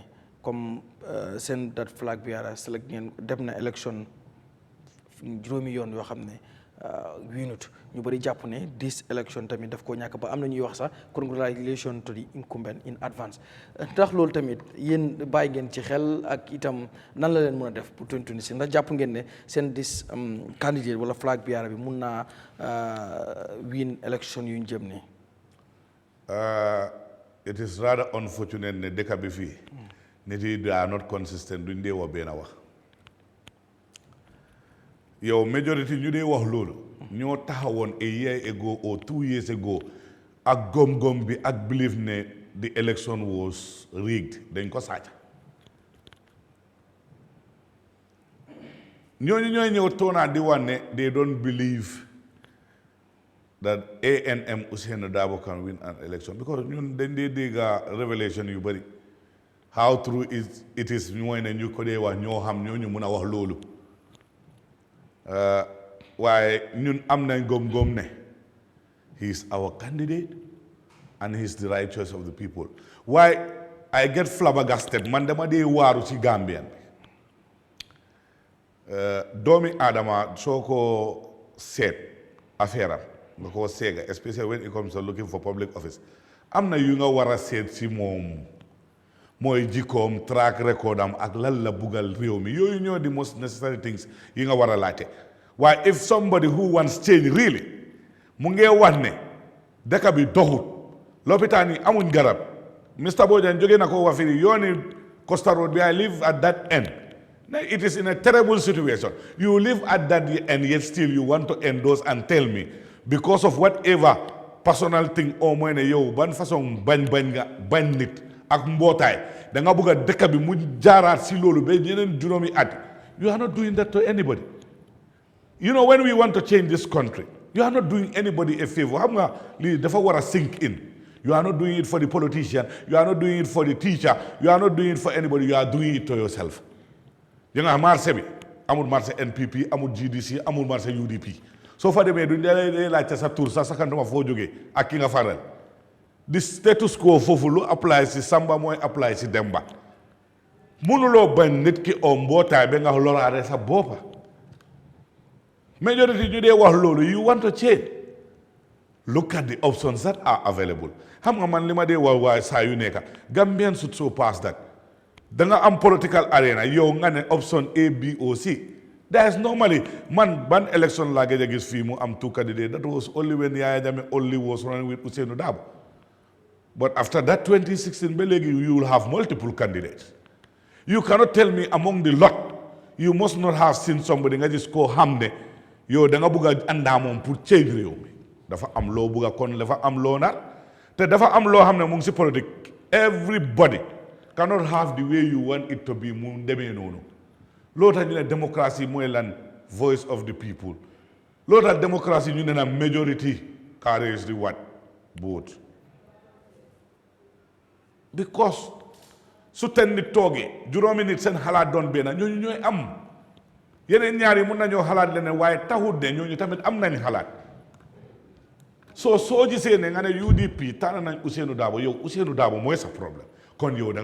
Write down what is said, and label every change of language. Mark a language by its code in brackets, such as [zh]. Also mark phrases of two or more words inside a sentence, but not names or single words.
[wo] comme seen dat [en] flag bearer select [wo] ngeen dem na élection juróomi yoon yoo xam ne winut ñu bëri jàpp ne [en] this election [wo] tamit daf koo ñàkk ba am na ñuy wax sax [en] congratulations to the incumbent in advance [wo] ndax loolu tamit yéen bàyyi ngeen ci xel ak itam nan la leen mën a def pour 2026 ndax jàpp ngeen ne seen dis candidate wala [en] flag bearer [wo] bi mun naa win election yu ñu jëm ni [en] it is rather unfortunate [wo] ne dëkk bi fii nit yi [en] they are not consistent [wo] duñ dee wax benn wax yow majority ñu dee wax loolu ñoo taxawoon [en] a year ago or 2 years ago [wo] ak gom-gom bi ak believe ne [en] the election was rigged [wo] dañ ko sàcc ñooñu ñooy ñëw toonaa di wax ne [en] they don't believe that ANM Ousainou Darboe can win an election because [wo] ñun dañ dee dégga révélation yu bëri [en] how true it is [wo] mooy ne ñu ko dee wax ñoo xam ñoo ñu mun a wax loolu waaye ñun am nañ gom-gom ne [en] he is our candidate and he is the right choice of the people waaye I get flabbergasted [wo] man dama dee waaru ci Gambian bi doomi Adama soo ko seet affaire am nga ko seega especially when it comes to looking for public office am na yu nga war a seet si moom mooy jikkoom track record am ak lan la bugal réew mi yooyu ñoo di [en] most necessary things [wo] yi nga war a laajte waaye [en] if somebody who wants change really [wo] mu ngee wax ne dëkk bi doxut lopitaan yi amuñ garab Mr. [en] Bojang [wo] jóge na ko wax fii yooni Costa Road bi [en] I live at that end it is in a terrible situation you live at that end yet still you want to endorse and tell me because of whatever personal thing [wo] au mooy ne yow ban façon bañ nga bañ nit ak mbootaay da nga bëgg a dëkk bi mu jaaraat si loolu ba ñeneen juróomi at [en] you are not doing that to anybody you know when we want to change this country you are not doing anybody a favor [wo] xam nga lii dafa war a [en] sink in you are not doing it for the politician you are not doing it for the teacher you are not doing it for anybody you are doing it to yourself [wo] ya nga marché bi amul marché NPP amul GDC amul marché UDP soo fa demee duñ lay laajte sa tur sa sakantuma foo jógee ak ki nga faral [en] the status quo [wo] foofu lu apply si Samba mooy apply si Demba mënuloo bañ nit ki o mbootaay ba nga loraare sa boppa majority ñu dee wax loolu [en] you want to change look at the options that are available [wo] xam nga man li ma dee wax waaye saa yu nekka [en] Gambian should so pass that [wo] da nga am [en] political arena [wo] yow nga ne option [en] A B O C there is normally [wo] man ban election laa gëj a gis fii mu am [en] two candidates that was only when Yahya Jammeh only was running with Ousainou Darboe but after that 2016 [wo] ba léegi [en] you will have multiple candidates you cannot tell me among the lot you must not have seen [wo] somebody nga gis koo xam ne yow da nga bëgg a àndaa moom pour change réew mi dafa am loo bëgg a kon dafa am loo nar te dafa am loo xam ne mu ngi si politique [en] everybody cannot have the way you want it to be [wo] mu demee noonu loolu tax ñu ne démocratie mooy lan [en] voice of the people [wo] loolu tax démocratie ñu ne na [en] majority carries the what vote [wo] because su ten nit toogee juróomi nit seen xalaat doon benn ñooñu ñooy am yeneen ñaar yi mun nañoo xalaat leneen waaye taxut ne ñooñu tamit am nañ xalaat soo gisee ne nga ne UDP tànn nañ Ousainou Darboe yow Ousainou Darboe mooy sa problème kon yow da